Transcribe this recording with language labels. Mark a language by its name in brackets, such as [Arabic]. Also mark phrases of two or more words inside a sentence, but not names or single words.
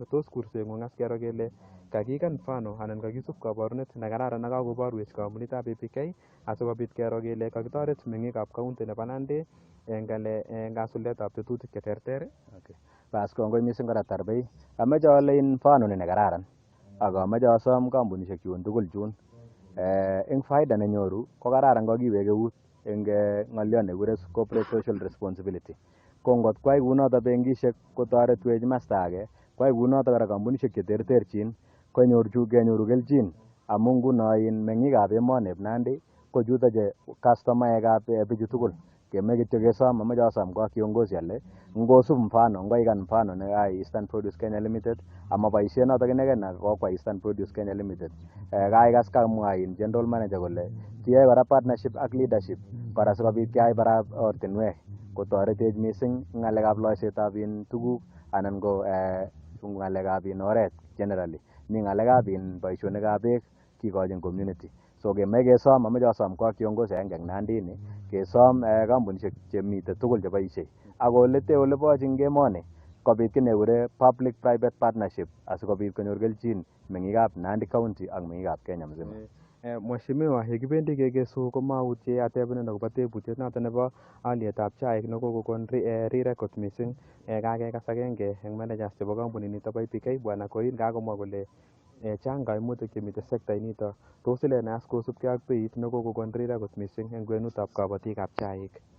[Kalenjin] Tos kurseng'ung as kero kele kakikan mfano anan kakisup kabarunet nekararan nekakoborwech kampunitab EPK asikobit kero kele kakitoret meng'ikab county nebo Nandi eng kasuldaetab tetutik cheterter. Bas kongoi mising kora Tarbei. Ameche ale mfano ni nekararan ak ameche asom kampunisiek chun tugul chun eng faida nenyoru ko kararan kakiwek eut eng ng'oliot nekikure [English] corporate social responsibility. [Kalenjin] Ko ngot kwai kunoto benkisiek kotoretwech masta age, kwai kunoto kora kampunisiek cheterterchin kenyoru kelchin amu nguno meng'ikab emoneb Nandi ko chuto che kastomaekab bichu tugul. Kemech kityo kesom, ameche asom ko kiongozi ale ngosub mfano, ngoikan mfano nekayai Eastern Produce Kenya Limited ama boisiet noto inegei kokwai Eastern Produce Kenya Limited. Kaikas kamwa [English] general manager [Kalenjin] kole kiyoe kora partnership ak leadership kora sikobit keyai kora ortinwek kotoretech mising ng'alekab loisetab tuguk anan ko ng'alekab oret generally. Mi ng'alekab boisionikab beek kikochin community. So kemech kesom, ameche asom ko kiongozi agenge eng Nandi ini kesom kampunisiek chemite tugul cheboisie ak olete olebochin emoni kobit ki nekure [English] public private partnership [Kalenjin] asikobit konyor kelchin meng'ikab Nandi county ak meng'ikab Kenya mzima. Mheshimiwa, yekibendi kekesu komautie atebenin akobo tebutiet noto nebo alyetab chaik nekokokon rirek kot mising. Kakekas agenge eng managers chebo kampuninito bo EPK Bwana Koin kakomwa kole chang kaimutik chemite sektait nito. Tos ile ne as kosubkei ak beit nekokokon rirek kot mising eng kwenutab kabatikab chaik?